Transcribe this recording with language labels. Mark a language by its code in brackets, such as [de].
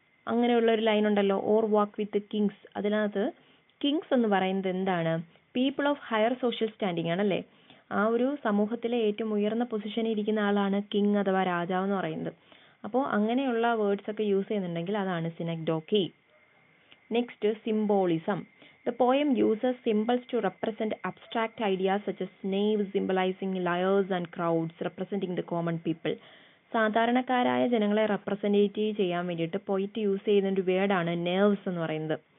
[ml] അങ്ങനെയുള്ള ഒരു ലൈൻ ഉണ്ടല്ലോ, [en] Or walk with kings. [ml] അതിനകത്ത് കിങ്സ് എന്ന് പറയുന്നത് എന്താണ്? [en] people of higher social standing [ml] ആണല്ലേ. ആ ഒരു സമൂഹത്തിലെ ഏറ്റവും ഉയർന്ന പൊസിഷനിൽ ഇരിക്കുന്ന ആളാണ് കിങ് അഥവാ രാജാവ് എന്ന് പറയുന്നത്. അപ്പോൾ അങ്ങനെയുള്ള വേർഡ്സ് ഒക്കെ യൂസ് ചെയ്യുന്നുണ്ടെങ്കിൽ അതാണ് സിനക്ഡോക്കി. Next symbolism. [en] The poem uses symbols to represent abstract ideas such as knaves symbolizing liars and crowds representing the common people. [ml] സാധാരണക്കാരായ ജനങ്ങളെ റെപ്രസെൻറ്റേറ്റ് ചെയ്യാൻ വേണ്ടിയിട്ട് പോയിറ്റ് യൂസ് ചെയ്യുന്ന ഒരു വേർഡാണ് നെർവ്സ് എന്ന് പറയുന്നത്.